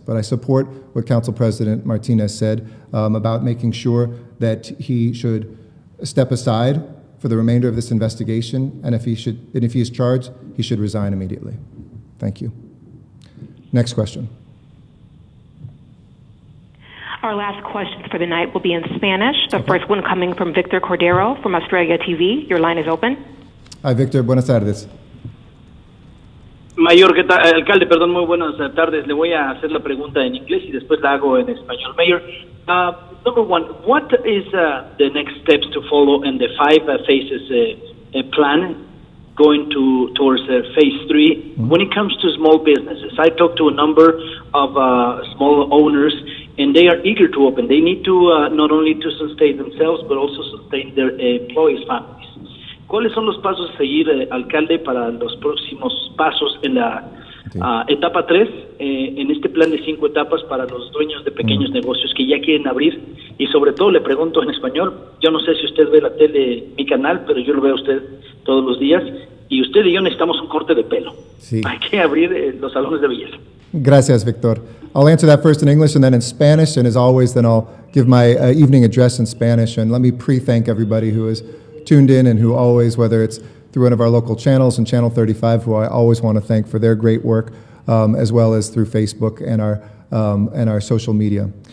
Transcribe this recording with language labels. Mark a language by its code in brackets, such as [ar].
[en] But I support what Council President Martinez said about making sure that he should step aside for the remainder of this investigation, and if he is charged, he should resign immediately. Thank you. Next question. Our last questions for the night will be in Spanish. The first one coming from Victor Cordero from Australia TV. Your line is open. [es] Hi, Victor. Buenas tardes. Mayor, ¿qué tal? Alcalde, perdón, muy buenas tardes. Le voy a hacer la pregunta en inglés y después la hago en español. [en] Mayor, number one, what is the next steps to follow in the 5 phases plan going towards phase 3 when it comes to small businesses? I talked to a number of small owners, and they are eager to open. They need to not only to sustain themselves, but also sustain their employees' families. [es] ¿Cuáles son los pasos a seguir, alcalde, para los próximos pasos en la Sí. Etapa 3, en este plan de 5 etapas para los dueños de pequeños negocios que ya quieren abrir, y sobre todo le pregunto en español, yo no sé si usted ve la tele, mi canal, pero yo lo veo a usted todos los días, y usted y yo necesitamos un corte de pelo. Sí. Hay que abrir los salones de belleza. Gracias, Victor. [en] I'll answer that first in English and then in Spanish, and as always, then I'll give my evening address in Spanish. And let me pre-thank everybody who is tuned in and who always, whether it's through one of our local channels and Channel 35, who I always want to thank for their great work, as well as through Facebook and our social media.